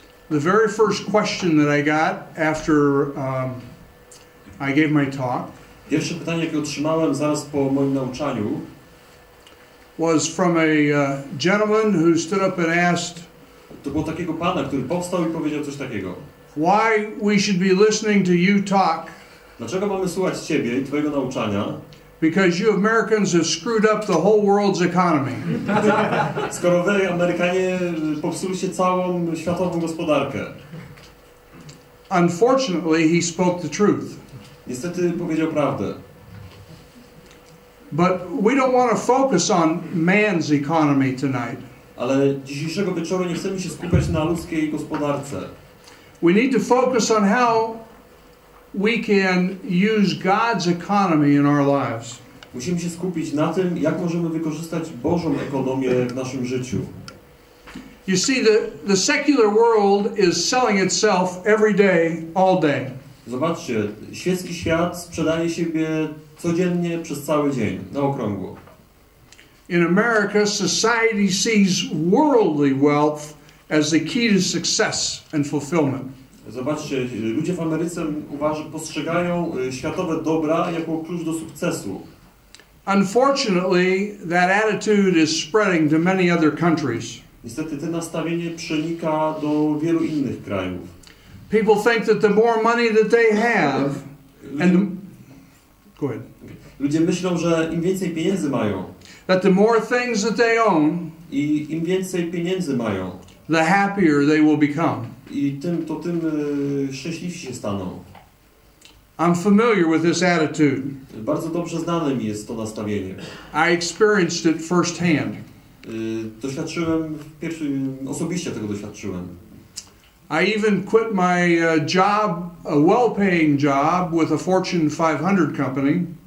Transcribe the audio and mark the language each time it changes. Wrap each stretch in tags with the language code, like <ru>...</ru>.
<en>the very first question that I got after I gave my talk</en> <pl>pierwsze pytanie, jakie otrzymałem zaraz po moim nauczaniu,</pl> <en>was from a gentleman who stood up and asked,</en> <pl>to było takiego pana, który powstał i powiedział coś takiego.</pl> <en>why we should be listening to you talk,</en> <pl>Dlaczego mamy słuchać Ciebie i Twojego nauczania?</pl> <en>because you Americans have screwed up the whole world's economy.</en> <pl>Skoro Wy, Amerykanie, popsuliście całą światową gospodarkę.</pl> <en>Unfortunately, he spoke the truth.</en> <pl>Niestety powiedział prawdę.</pl> <en>But we don't want to focus on man's economy tonight.</en> <pl>Ale dzisiejszego wieczoru nie chcemy się skupiać na ludzkiej gospodarce.</pl> <en>We need to focus on how we can use God's economy in our lives.</en> <pl>Musimy się skupić na tym, jak możemy wykorzystać Bożą ekonomię w naszym życiu.</pl> <en>You see, the secular world is selling itself every day, all day.</en> <pl>Zobaczcie, świecki świat sprzedaje siebie codziennie przez cały dzień, na okrągło.</pl> <en>In America, society sees worldly wealth as the key to success and fulfillment.</en> <pl>Zobaczcie, ludzie w Ameryce postrzegają światowe dobra jako klucz do sukcesu.</pl> <en>Unfortunately, that attitude is spreading to many other countries.</en> <pl>Niestety to nastawienie przenika do wielu innych krajów.</pl> <en>People think that the more money that they have, go ahead.</en> <pl>Ludzie myślą, że im więcej pieniędzy mają,</pl> <en>That the more things that they own,</en> <pl>i im więcej pieniędzy mają,</pl> <en>the happier they will become.</en> <pl>i tym szczęśliwsi się staną.</pl> <en>I'm familiar with this attitude.</en> <pl>Bardzo dobrze znane mi jest to nastawienie.</pl> <en>I experienced it firsthand.</en> <pl>Doświadczyłem, osobiście tego doświadczyłem.</pl> <en>I even quit my job, a well-paying job with a Fortune 500 company.</en>